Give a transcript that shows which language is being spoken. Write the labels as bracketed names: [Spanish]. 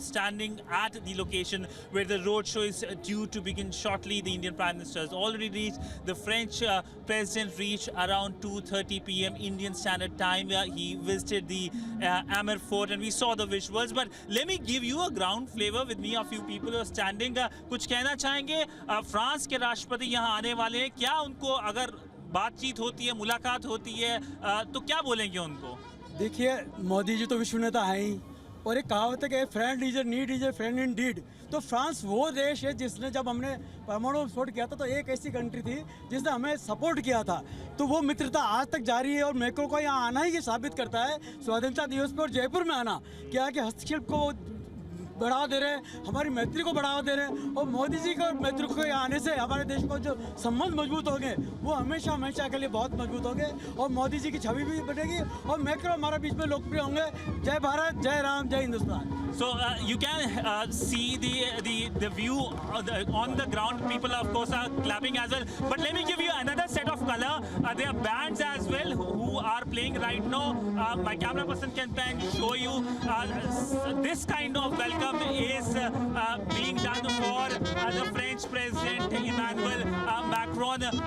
[English] I'm standing at the location where the roadshow is due to begin shortly. The Indian Prime Minister has already reached. The French President reached around 2:30 p.m. Indian Standard Time. He visited the Amer Fort and we saw the visuals. But let me give you a ground flavor with me. A few people are standing. [Hindi] कुछ कहना चाहेंगे? France के राष्ट्रपति यहाँ आने वाले हैं, क्या उनको अगर बातचीत होती है, मुलाकात होती है, तो क्या बोलेंगे उनको? देखिए, मोदी जी तो विश्व नेता हैं ही और एक कहावत है कि [English] Friend is a need is a friend indeed. [Hindi] तो फ्रांस वो देश है जिसने जब हमने परमाणु विस्फोट किया था तो एक ऐसी कंट्री थी जिसने हमें सपोर्ट किया था, तो वो मित्रता आज तक जारी है और मैक्रो को यहाँ आना ही ये साबित करता है स्वाधीनता दिवस पर और जयपुर में आना क्या कि हस्तशिल्प को बढ़ावा दे रहे हैं, हमारी मैत्री को बढ़ावा दे रहे हैं और मोदी जी को मैत्री को आने से हमारे देश को जो संबंध मजबूत होंगे वो हमेशा हमेशा के लिए बहुत मजबूत होंगे और मोदी जी की छवि भी बनेगी और मैक्रो हमारे बीच में लोकप्रिय होंगे। जय भारत, जय राम, जय Hindustan. [English] So you can see the view on the ground. People of course are clapping as well. But let me give you another set of color. There are bands as well who are playing right now. My camera person can show you this kind of welcome is being done for the French President Emmanuel Macron.